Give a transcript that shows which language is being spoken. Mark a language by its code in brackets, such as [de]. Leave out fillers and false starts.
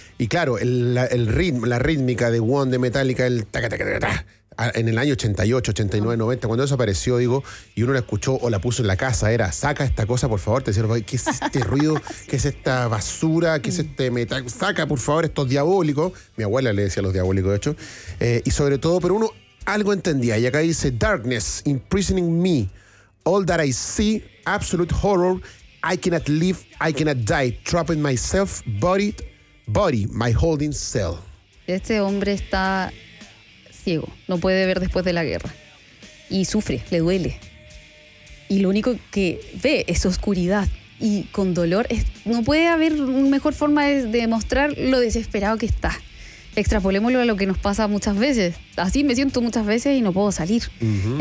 [es] Y claro, el ritmo, la rítmica de One, de Metallica, el ta-ta-ta-ta-ta, en el año 88, 89, 90, cuando eso apareció, digo, y uno la escuchó o la puso en la casa, era, saca esta cosa, por favor, te decía, ¿qué es este ruido? ¿Qué es esta basura? ¿Qué es este metal? Saca, por favor, estos diabólicos. Mi abuela le decía los diabólicos, de hecho. Y sobre todo, pero uno algo entendía. Y acá dice, [en] darkness imprisoning me. All that I see, absolute horror, I cannot live, I cannot die, trapping myself, body, my holding cell. [es] Este hombre está ciego, no puede ver después de la guerra. Y sufre, le duele. Y lo único que ve es oscuridad. y con dolor. No puede haber una mejor forma de demostrar lo desesperado que está. Extrapolémoslo a lo que nos pasa muchas veces. Así me siento muchas veces y no puedo salir. Uh-huh.